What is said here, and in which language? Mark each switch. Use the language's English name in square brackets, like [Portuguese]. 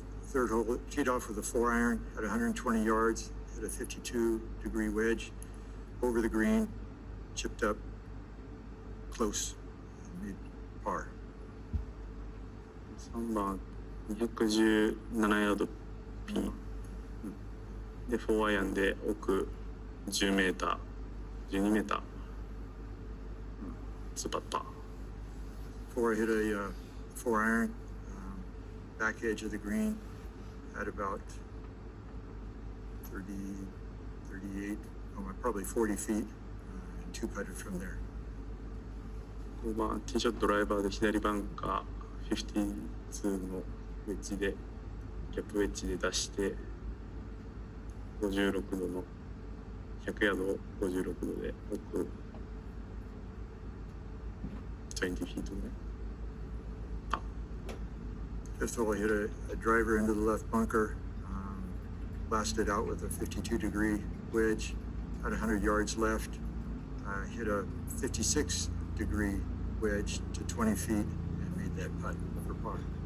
[English] Third hole, teed off with a 4-iron at 120 yards, hit a 52-degree wedge, over the green, chipped up close, and made par. [Japanese] 3番217ヤードピン、で4アイアンで奥10メーター12メーター、2パッター。 [English] 4, I hit a 4 iron, back edge of the green, at about 30, 38, probably 40 feet, and 2 putted from there. [Japanese] 5番ティーショットドライバーで左バンカー52のウェッジでギャップウェッジで出して56度の100ヤードを56度で奥20 feet ぐらい。 [English] Fifth hole, I hit a driver into the left bunker, blasted out with a 52-degree wedge, had 100 yards left, hit a 56-degree wedge to 20 feet and made that putt for par.